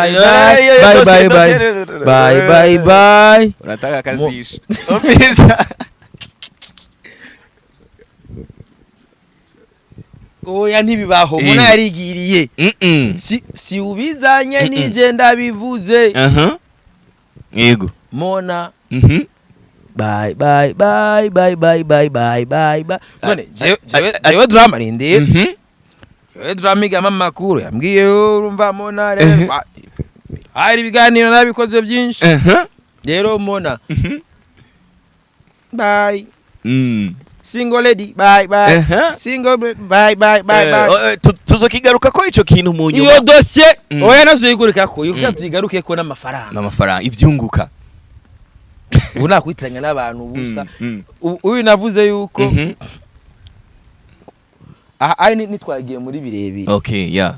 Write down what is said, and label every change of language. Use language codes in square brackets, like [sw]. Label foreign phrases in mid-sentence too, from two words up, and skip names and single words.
[sw] Unataka kazisha. [rn] Obisa. Oya ntibibaho mbona yarigiriye. Si ubizanye nije ndabivuze. Yego. mona [en] bye bye bye bye [rn] bye bye bye bye bye none jewe drama rindi jewe drama igama makuru yambwiye urumva mona rero hari ibiganiro nabikoze byinshi rero mona bye [en] single lady bye bye single bye bye bye [rn] tuzokigaruka ko ico kintu mu nyuma iyo dossier oya nazoyikurika ko yuko byigaruke ko n'amafaranga ivyunguka ubu nakwitiranya n'abantu busa uyu navuze yuko ari nitwagiye muri birebire [en] okay yeah